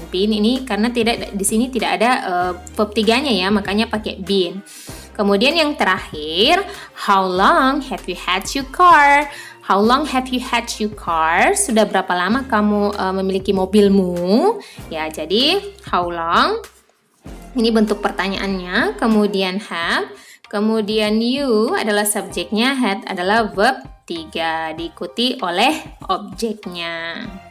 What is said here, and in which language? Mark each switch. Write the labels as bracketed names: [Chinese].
[Indonesian] Been ini karena di sini tidak ada verb 3-nya ya, makanya pakai been. Kemudian yang terakhir, [English] how long have you had your car? How long have you had your car? [Indonesian] Sudah berapa lama kamu memiliki mobilmu? Ya, jadi how long? Ini bentuk pertanyaannya. Kemudian have, kemudian you adalah subjeknya, had adalah verb 3 diikuti oleh objeknya.